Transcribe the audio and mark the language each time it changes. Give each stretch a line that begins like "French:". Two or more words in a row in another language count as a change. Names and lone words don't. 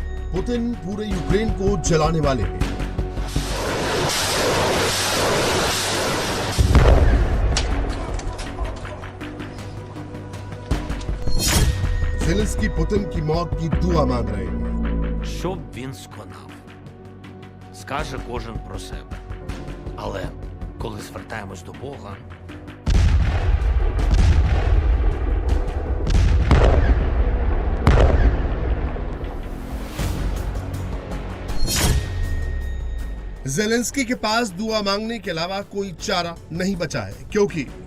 Hindi: पुतिन पूरे यूक्रेन को जलाने वाले हैं। ज़ेलेंस्की पुतिन की मौत की दुआ मांग रहे हैं।
Ukrainian: Що б він сконав? Скаже кожен про себе. Але коли звертаємось до Бога,
Hindi: ज़ेलेंस्की के पास दुआ मांगने के अलावा कोई चारा नहीं बचा है, क्योंकि